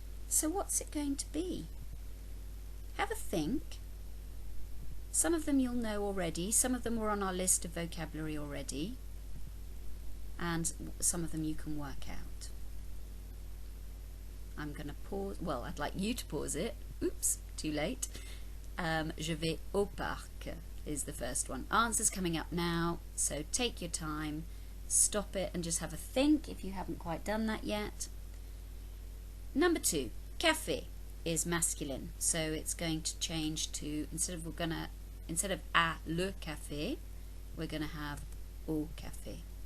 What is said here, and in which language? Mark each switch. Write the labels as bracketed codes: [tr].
[en] So what's it going to be? Have a think. Some of them you'll know already, some of them were on our list of vocabulary already, and some of them you can work out. I'm going to pause, well, I'd like you to pause it. Oops, too late. [fr] Je vais au parc [en] is the first one. Answers coming up now, so take your time, stop it and just have a think if you haven't quite done that yet. Number 2, café is masculine, so it's going to change to, instead of à le café, we're going to have au café.